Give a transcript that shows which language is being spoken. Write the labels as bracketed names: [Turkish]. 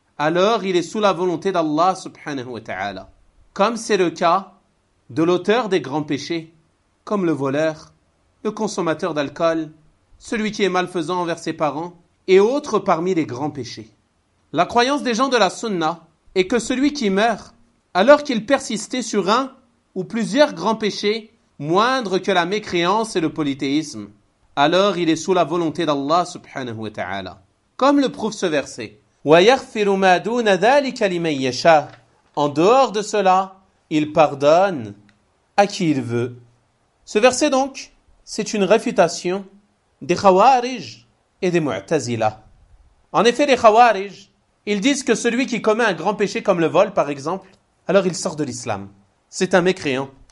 [French] Alors il est sous la volonté d'Allah subhanahu wa ta'ala. Comme c'est le cas de l'auteur des grands péchés, comme le voleur, le consommateur d'alcool, celui qui est malfaisant envers ses parents, et autres parmi les grands péchés. La croyance des gens de la sunna est que celui qui meurt, alors qu'il persistait sur un ou plusieurs grands péchés, moindres que la mécréance et le polythéisme, alors il est sous la volonté d'Allah subhanahu wa ta'ala. [Arabic] Comme le prouve ce verset, وَيَغْفِرُ مَا دُونَ ذَلِكَ لِمَنْ يَشَا. [French] En dehors de cela, il pardonne à qui il veut. Ce verset donc, c'est une réfutation des Khawarij et des Mu'tazila. En effet, les Khawarij, ils disent que celui qui commet un grand péché comme le vol, par exemple, alors il sort de l'islam. C'est un mécréant.